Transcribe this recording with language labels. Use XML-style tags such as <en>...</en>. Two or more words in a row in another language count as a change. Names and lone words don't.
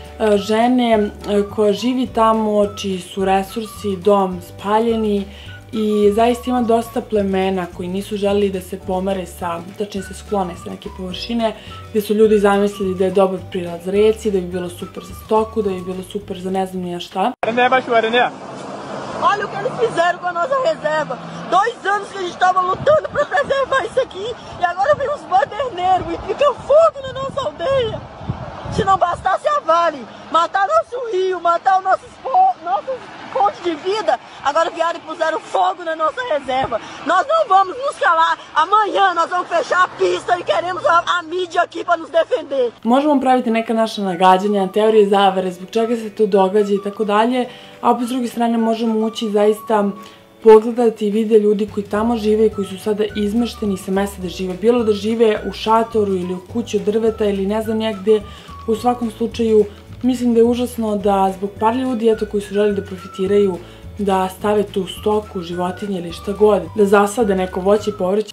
<sr>Žene koja živi tamo, čiji su resursi, dom spaljeni i zaista ima dosta plemena koji nisu želeli da se pomere tačnije se sklone sa neke površine, gdje su ljudi zamislili da je dobar prilaz reci, da bi bilo super za stoku, da bi bilo super za ne znam nija šta.</sr> <pt>Olha o que eles fizeram com a nossa reserva. 2 anos que a gente estava lutando para preservar isso aqui e agora vem uns baderneiros e fica fogo na nossa aldeia. Se não bastasse a Vale matar nosso rio, matar o nosso fonte de vida, agora vieram e puseram fogo na nossa reserva. Nós não vamos nos calar. Amanhã nós vamos fechar a pista e queremos a mídia aqui para nos defender.</pt> <sr>Možemo praviti neka naša nagađanja, teorije zavere, zbog čega se to događa i tako dalje, a opet s druge strane možemo ući zaista pogledati i vide ljudi koji tamo žive i koji su sada izmešteni sa mesta da žive. Bilo da žive u šatoru ili u kući od drveta ili ne znam negde, u svakom slučaju mislim da je užasno da zbog par ljudi koji su želi da profitiraju, da stave tu stoku, životinje ili šta god, da zasade neko voće i povrće.</sr>